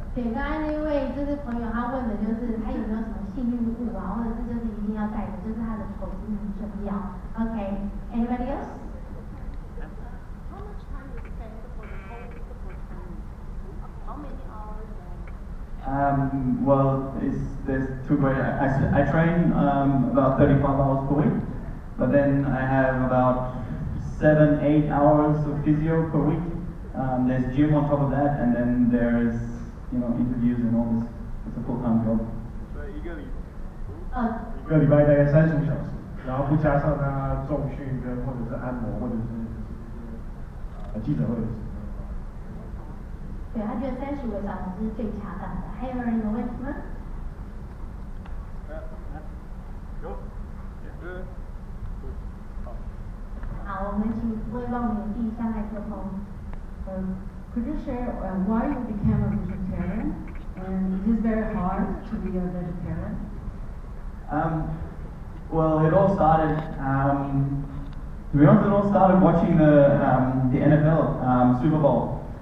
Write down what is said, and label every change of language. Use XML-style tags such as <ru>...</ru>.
<zh>对，刚才那位就是朋友，他问的就是他有没有什么幸运物啊，或者是就是一定要带的，就是他的头巾很重要。</zh> <en>OK，anybody else? How much time you spend for the whole football training? How many hours? Well, there's two ways. I train about 35 hours per week, but then I have about 7-8 hours of physio per week. There's gym on top of that, and then there's interviews and all this. It's a full-time job.</en> <zh>所以一个礼拜大概35小时，然后不加上他重训跟或者是按摩或者是记者会的时间。对，他觉得35个小时是最恰当的。还有人有问题吗？好，我们请各位帮我们递一下麦克风。</zh> <en>Could you share why you became a vegetarian? And is it very hard to be a vegetarian? Well, it all started. To be honest, it all started watching the NFL Super Bowl.</en>